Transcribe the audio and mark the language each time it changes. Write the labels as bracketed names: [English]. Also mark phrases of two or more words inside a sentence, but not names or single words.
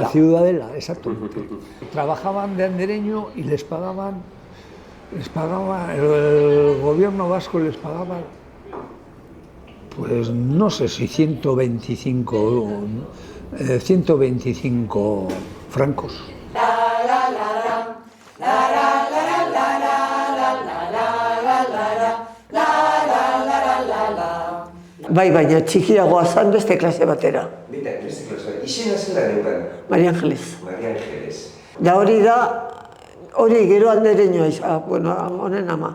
[Spanish] La Ciudadela, exactamente. Trabajaban de andereño y les pagaba, el gobierno vasco les pagaba, pues no sé si 125 francos. [Basque] Bai, baina txikiagoa zan beste klase batera. Beste klase, izena zela neukan? Maria Angeles. Maria Angeles. Da hori gero andereñoa izan, honen ama.